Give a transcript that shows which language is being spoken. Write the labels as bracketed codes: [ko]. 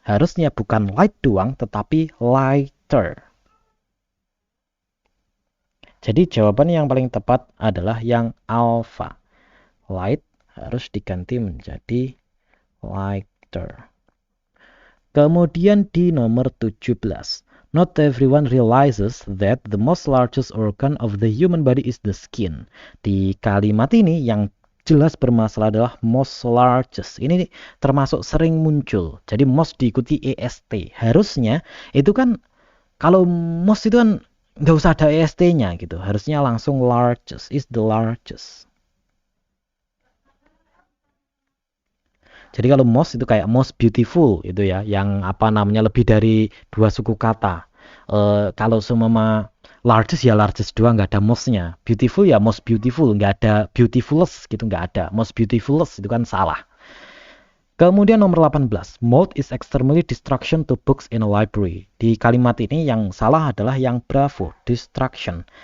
[id] Harusnya bukan light doang, tetapi lighter. Jadi jawaban yang paling tepat adalah yang alpha. Light harus diganti menjadi lighter. Kemudian di nomor 17. [en] Not everyone realizes that the most largest organ of the human body is the skin. [id] Di kalimat ini yang jelas bermasalah adalah most largest. Ini termasuk sering muncul. Jadi most diikuti EST. Harusnya itu kan kalau most itu kan nggak usah ada EST-nya gitu. Harusnya langsung largest, [en] is the largest. [id] Jadi kalau most itu kayak most beautiful itu ya, yang lebih dari 2 suku kata. Kalau semua largest ya largest doang, nggak ada most-nya. Beautiful ya most beautiful, nggak ada beautifulest gitu, nggak ada. Most beautifulest itu kan salah. Kemudian nomor 18. [en] Mold is extremely distraction to books in a library. [id] Di kalimat ini yang salah adalah yang bravo, distraction.